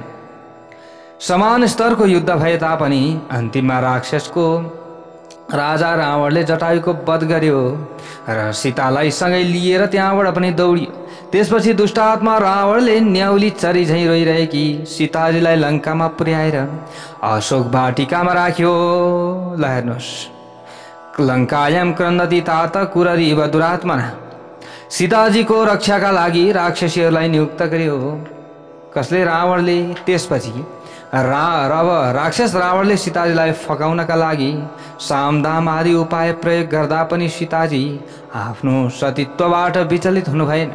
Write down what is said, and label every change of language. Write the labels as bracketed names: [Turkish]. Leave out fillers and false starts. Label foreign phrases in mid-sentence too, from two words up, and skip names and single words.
[Nepali] समान स्तरको युद्ध भए तापनि अन्तिममा राक्षसको राजा रावणले जटायुको वध गर्यो र सीतालाई सँगै लिएर त्यहाँबाट पनि दौडियो। त्यसपछि दुष्टात्मा रावणले न्याउली चरी झैँ रोइरहेकी सीताजीलाई लङ्कामा पुर्याएर अशोक वाटिकामा राख्यो। ल हेर्नुहोस्, [Sanskrit] लङ्कायाम क्रन्दति तात कुररीव दुरात्मना। [Nepali] सीताजीको रक्षाका लागि राक्षसीहरूलाई नियुक्त गर्यो। कसले? रावणले। त्यसपछि राक्षस रावणले सीताजीलाई फकाउनका लागि सामदाम आदि उपाय प्रयोग गर्दा पनि सीताजी आफ्नो सतीत्वबाट विचलित हुनु भएन।